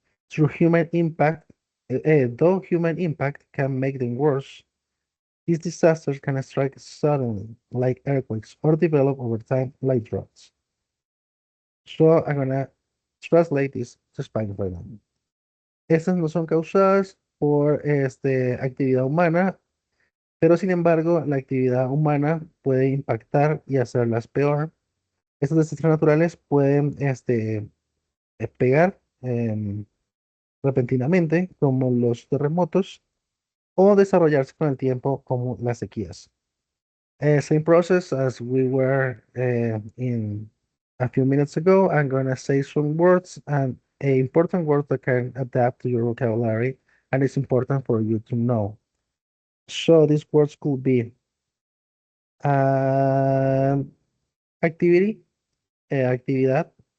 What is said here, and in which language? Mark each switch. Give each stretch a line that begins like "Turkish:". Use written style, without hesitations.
English: Through human impact, though human impact can make them worse, these disasters can strike suddenly, like earthquakes, or develop over time, like droughts. So I'm gonna translate this to Spanish right now.
Spanish: Estas no son causadas por actividad humana, pero sin embargo, la actividad humana puede impactar y hacerlas peor. Estos desastres naturales pueden pegar repentinamente, como los terremotos, o desarrollarse con el tiempo, como las sequías.
English: Same process as we were in a few minutes ago. I'm gonna say some words and important words that can adapt to your vocabulary, and it's important for you to know. So these words could be um, activity, actividad.